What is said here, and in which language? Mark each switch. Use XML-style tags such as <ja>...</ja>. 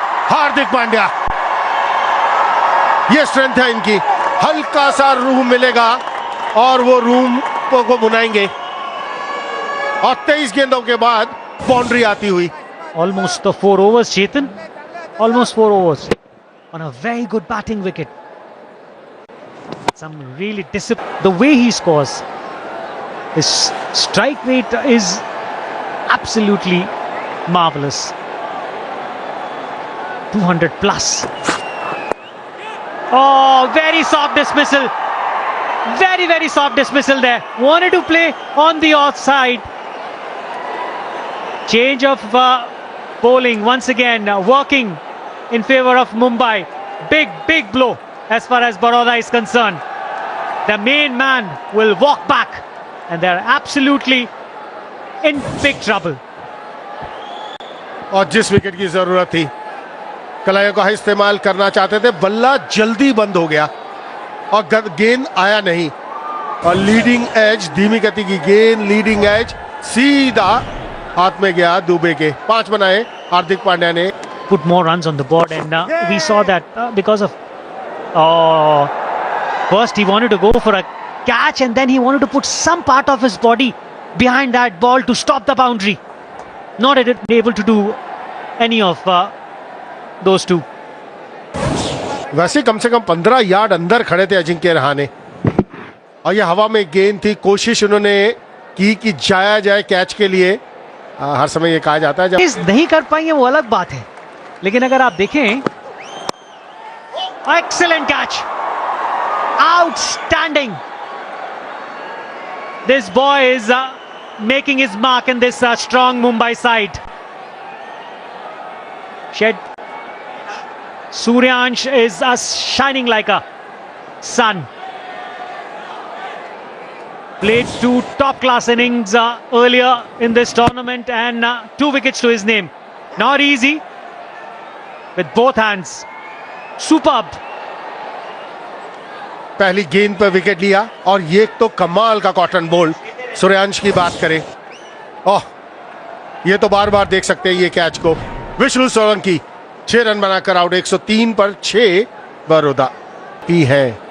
<hi>हार्दिक पांड्या, ये स्ट्रेंथ है इनकी, हल्का सा रूम मिलेगा और वो रूम को बुनाएंगे। और 23 गेंदों के बाद बाउंड्री आती हुई।</hi> <en>Almost the 4 overs, Chetan. Almost 4 overs on a very good batting wicket. Some really discipline. The way he scores, his strike rate is absolutely marvelous. 200 plus. Oh, very soft dismissal. Very, very soft dismissal there. Wanted to play on the offside. Change of bowling once again, working in favor of Mumbai. Big, big blow as far as Baroda is concerned. The main man will walk back and they're absolutely in big trouble.</en> <hi>और जिस wicket की जरूरत थी, कलाइयों का इस्तेमाल करना चाहते थे, बल्ला जल्दी बंद हो गया और गेंद आया नहीं। और लीडिंग एज, धीमी गति की गेंद, लीडिंग एज सीधा हाथ में गया दुबे के। 5 बनाए हार्दिक पांड्या ने।</hi> <en>Put more runs on the board, and we saw that because of first he wanted to go for a catch and then he wanted to put some part of his body behind that ball to stop the boundary. Not able to do any of those two.</en> <hi>वैसे कम से कम 15 yard अंदर खड़े थे अजिंक्य रहाणे, और ये हवा में गेंद थी। कोशिश उन्होंने की कि जाया जाए कैच के लिए। हर समय ये कहा जाता है जब इस नहीं कर पाएंगे वो अलग बात है, लेकिन अगर आप देखें,</hi> <en>Excellent catch, outstanding. This boy is making his mark in this strong Mumbai side. Suryansh is shining like a sun. Played 2 top-class innings earlier in this tournament and 2 wickets to his name. Not easy with both hands. Superb.</en> <hi>पहली गेंद पर wicket लिया, और ये तो कमाल का cotton ball. Suryansh की बात करें, ओह, ये तो बार बार देख सकते हैं ये कैच को। विष्णु सोलंकी 6 रन बनाकर आउट। 103 पर 6 बड़ौदा की है।</hi>